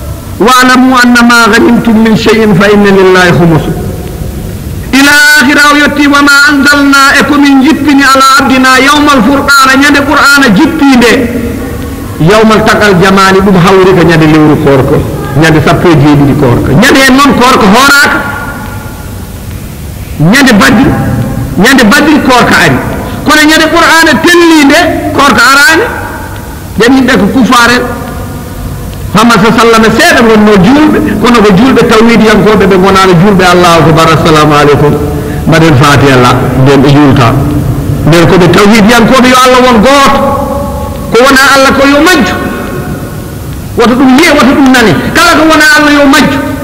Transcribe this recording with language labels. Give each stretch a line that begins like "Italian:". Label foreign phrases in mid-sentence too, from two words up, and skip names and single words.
Arabic: واعلموا أنما غنمتم من شيء فإن لله خمسه إلى آخره
Fula: o yetti witti
Arabic: وما أنزلنا
Fula: e komin jippini
Arabic: على عبدنا يوم الفرقان
Fula: ñande qur'ana jippinde
Arabic: يوم التقى الجمعان
Fula: ɗum hawri ko ñande lewru korko ñande sappo e jeeɗiɗi korko ñande en noon korko horaka ñande badri korka ari kono ñande qur'ana tellinde korka arani den yimɓe ko kufare Muhammad
Arabic: صلى الله عليه وسلم
Fula: gonno julɓe kono ko julɓe tawhidiyankoɓe ɓe gonano julɓe
Arabic: الله أكبر السلام عليكم
Fula: mbaɗen fatiha la nden ɓe julta nden koɓe tawhidiyankoɓe yo Allah won gooto ko wona Allah ko yo majju woto ɗum wiye woto ɗum nane kala ko wona Allah yo majju